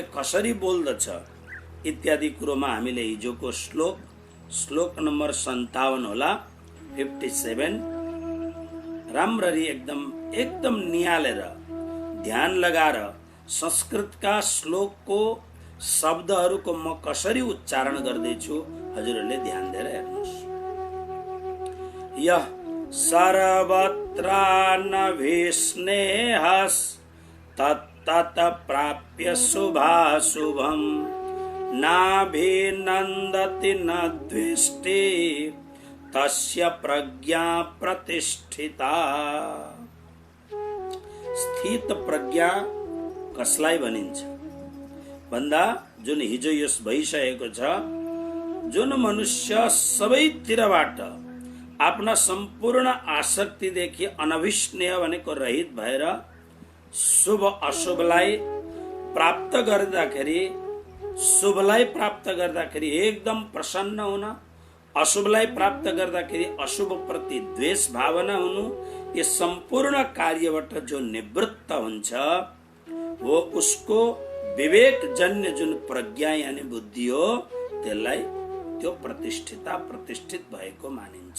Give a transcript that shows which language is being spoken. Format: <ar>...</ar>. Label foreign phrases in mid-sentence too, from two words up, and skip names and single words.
<ne>कसरी बोल्दछ इत्यादि कुरोमा हामीले हिजोको श्लोक नम्बर 57 होला, 57 राम्ररी एकदम निहालेर ध्यान लगाएर संस्कृतका श्लोकको शब्दहरूको म कसरी उच्चारण गर्दैछु हजुरहरूले ध्यान दिएर हेर्नुहोस्।</ne> <sa>यः सर्वत्रानभिस्नेहस् तत्तत प्राप्य शुभाशुभम् नाभिनन्दति न द्वेष्टि तस्य प्रज्ञा प्रतिष्ठिता।</sa> <ne>स्थित प्रज्ञा कसलाई भनिन्छ भन्दा जुन हिजो यस भइसकेको छ, जुन मनुष्य सबैतिरबाट आफ्ना सम्पूर्ण आसक्तिदेखि अनभिस्नेह भनेको रहित भएर शुभ अशुभलाई प्राप्त गर्दाखेरि, शुभलाई प्राप्त गर्दाखेरि एकदम प्रसन्न हुन, अशुभलाई प्राप्त गर्दाखेरि अशुभ प्रति द्वेष भावना हुनु, यो सम्पूर्ण कार्यबाट जो निवृत्त हुन्छ वो उसको विवेक जन्य जुन प्रज्ञा यानी बुद्धि हो त्यसलाई त्यो प्रतिष्ठित भएको मानिन्छ।</ne>